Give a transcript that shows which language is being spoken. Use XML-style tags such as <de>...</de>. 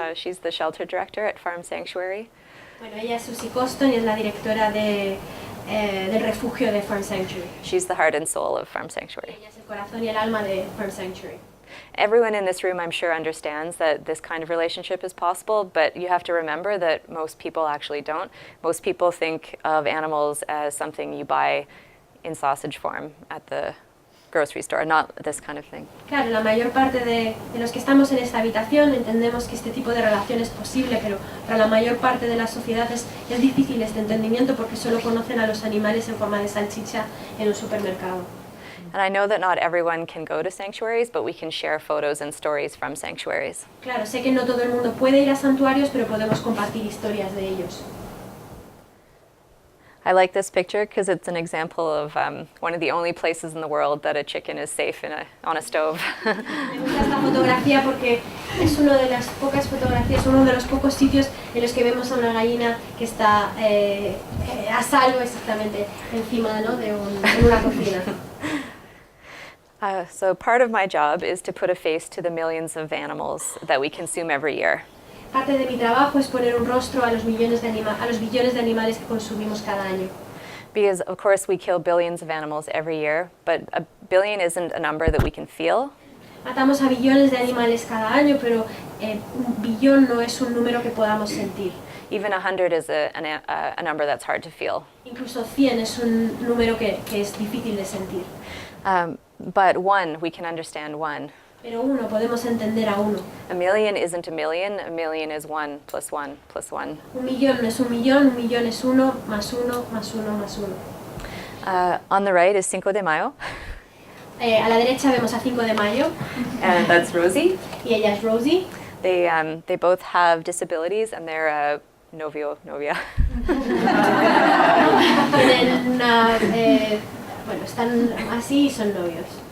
<en>She's the shelter director at Farm Sanctuary.</en> <es>Bueno, ella es Susie Costin y es la directora del refugio de Farm Sanctuary.</es> <en>She's the heart and soul of Farm Sanctuary.</en> <es>Ella es el corazón y el alma de Farm Sanctuary.</es> <en>Everyone in this room, I'm sure, understands that this kind of relationship is possible, but you have to remember that most people actually don't. Most people think of animals as something you buy in sausage form at the grocery store, not this kind of thing.</en> <es>Claro, la mayor parte de los que estamos en esta habitación entendemos que este tipo de relación es posible, pero para la mayor parte de las sociedades es difícil este entendimiento porque solo conocen a los animales en forma de salchicha en un supermercado.</es> <en>And I know that not everyone can go to sanctuaries, but we can share photos and stories from sanctuaries.</en> <es>Claro, sé que no todo el mundo puede ir a santuarios, pero podemos compartir historias de ellos.</es> <en>I like this picture because it's an example of one of the only places in the world that a chicken is safe on a stove.</en> <es>Me gusta esta fotografía porque es una de las pocas fotografías, uno de los pocos sitios en los que vemos a una gallina que está a salvo exactamente encima, ¿no?, en una cocina.</es> <en>So part of my job is to put a face to the millions of animals that we consume every year.</en> <es>Parte de mi trabajo es poner un rostro a los billones de animales que consumimos cada año.</es> <en>Because of course we kill billions of animals every year, but a billion isn't a number that we can feel.</en> <es>Matamos a billones de animales cada año, pero un billón no es un número que podamos sentir.</es> <en>Even 100 is a number that's hard to feel.</en> <es>Incluso 100 es un número que es difícil de sentir.</es> <en>But one, we can understand one.</en> <es>Pero uno, podemos entender a uno.</es> <en>A million isn't a million is 1 plus 1 plus 1.</en> <es>Un millón no es un millón es uno, más uno, más uno, más uno.</es> <en>On the right is Cinco de Mayo.</en> <es>A la derecha vemos a 5 de mayo.</es> <en>And that's Rosie.</en> <es>Y ella es Rosie.</es> <en>They both have disabilities and they're novia.</en> <es>Tienen una, bueno, están así y son novios.</es>